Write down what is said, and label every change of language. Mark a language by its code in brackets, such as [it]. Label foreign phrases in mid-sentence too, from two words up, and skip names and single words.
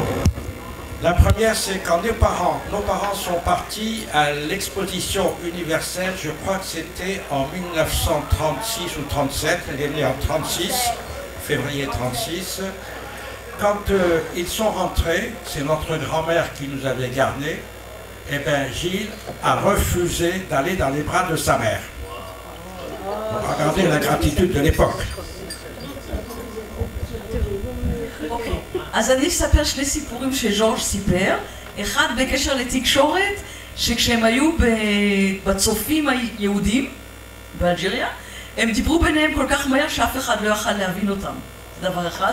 [fr] La première, c'est quand nos parents sont partis à l'exposition universelle, je crois que c'était en 1936 ou 37, elle est née en 36, février 36. Quand ils sont rentrés, c'est notre grand-mère qui nous avait gardés, et bien Gilles a refusé d'aller dans les bras de sa mère. Regardez la gratitude de l'époque. [he] אז אני אספר 2 סיפורים שז'ורג' סיפר, אחד בקשר לתקשורת, שכשהם היו בצופים היהודים באלג'יריה, הם דיברו ביניהם כל כך מהר שאף אחד לא יכל להבין אותם, זה דבר אחד.